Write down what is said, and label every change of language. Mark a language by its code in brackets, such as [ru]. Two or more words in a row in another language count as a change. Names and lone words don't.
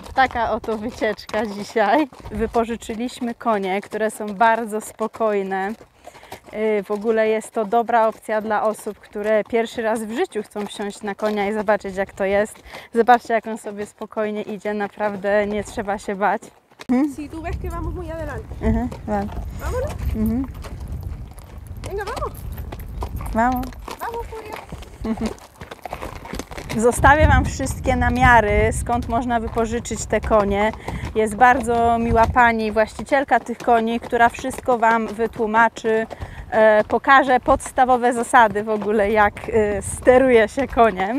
[pl] Taka oto wycieczka dzisiaj. Wypożyczyliśmy konie, które są bardzo spokojne. W ogóle jest to dobra opcja dla osób, które pierwszy raz w życiu chcą wsiąść na konia i zobaczyć, jak to jest. Zobaczcie, jak on sobie spokojnie idzie, naprawdę nie trzeba się bać. [es] Si tú ves que vamos muy adelante. Vale. Vámonos. Venga, vamos. Vamos. Vamos, Furia. [pl] Zostawię Wam wszystkie namiary, skąd można wypożyczyć te konie. Jest bardzo miła pani, właścicielka tych koni, która wszystko Wam wytłumaczy, pokaże podstawowe zasady w ogóle, jak steruje się koniem.